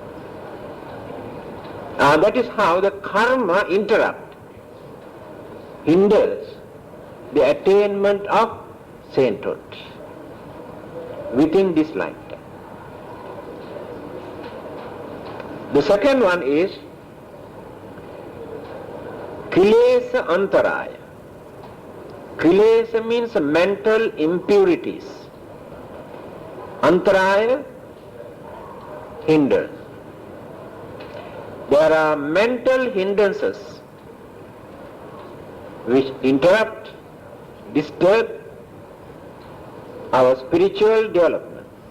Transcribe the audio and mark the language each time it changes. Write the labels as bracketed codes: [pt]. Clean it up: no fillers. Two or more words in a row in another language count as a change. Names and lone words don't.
[en] That is how the karma interrupts, hinders the attainment of sainthood within this lifetime. The second one is [pi] kilesa antaraya. [en] Kilesa means mental impurities. Antaraya, hinders. There are mental hindrances which interrupt, disturb our spiritual development.